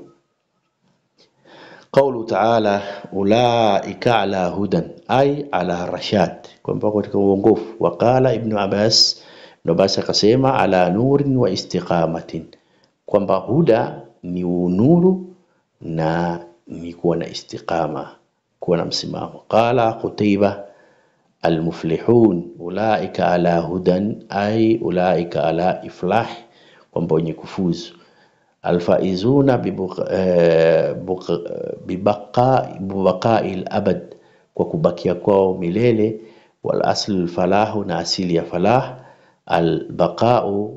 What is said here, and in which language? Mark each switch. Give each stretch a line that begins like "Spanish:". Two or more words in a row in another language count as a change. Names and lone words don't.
Arabic: قوله تعالى أولئك على هدى، أي على رشاد,
Swahili: kwamba katika uongofu.
Arabic: وقال ابن عباس,
Swahili: akasema
Arabic: على نور واستقامة,
Swahili: kwamba huda ni nuru na ni kuwa na istiqama, kuwa na msimamo.
Arabic: قال قتيبة المفلحون أولئك على هدى أي أولئك على إفلاح,
Swahili: kwamba wenye kufuzu.
Arabic: الفائزون ببقاء الأبد,
Swahili: kwa kubakia kwao milele.
Arabic: والأصل الفلاح,
Swahili: na asili ya falah
Arabic: al-baqa'u.